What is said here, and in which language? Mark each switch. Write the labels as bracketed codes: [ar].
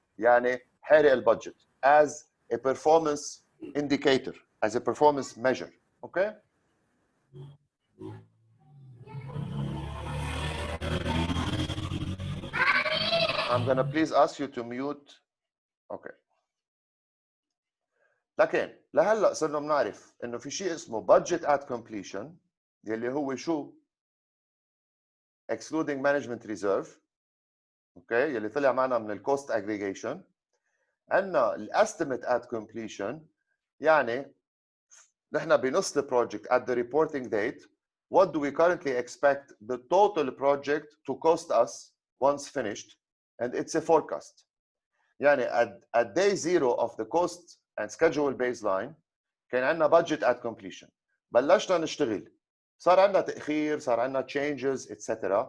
[ar] يعني حارق البادجت [en] as a performance indicator, as a performance measure. Okay? I'm gonna please ask you to mute. Okay. [ar] لكن لهلا صرنا بنعرف انه في شيء اسمه budget at completion، يلي هو شو؟ [en] excluding management reserve. [ar] اوكي، يلي طلع معنا من الكوست aggregation. [en] عندنا الاستيميت at completion، [ar] يعني نحن بنص البروجكت [en] at the reporting date what do we currently expect the total project to cost us once finished, and it's a forecast. [ar] يعني [en] at day 0 of the cost and schedule baseline [ar] كان عندنا budget at completion، بلشنا نشتغل، صار عندنا تأخير، صار عندنا changes etc.